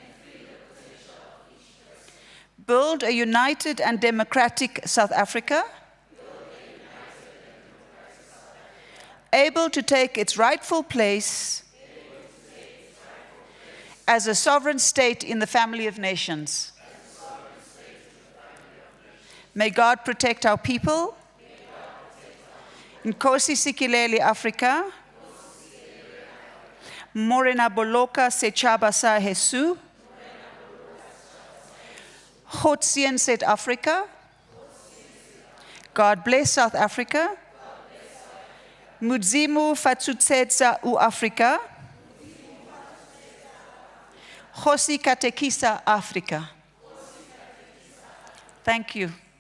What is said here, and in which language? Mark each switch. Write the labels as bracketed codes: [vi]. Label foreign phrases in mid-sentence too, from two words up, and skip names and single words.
[en] Build a united and democratic South Africa, able to take its rightful place as a sovereign state in the family of nations. May God protect our people. [xh] Nkosi Sikelel' iAfrika. [st] Morena Boloka Setšhaba sa Heso. [af] Godsien South Africa. [en] God bless South Africa. [ve] Mudzimu Fatsutshetsa uAfrika. [ts] Khosi Katekisa Africa. [en] Thank you.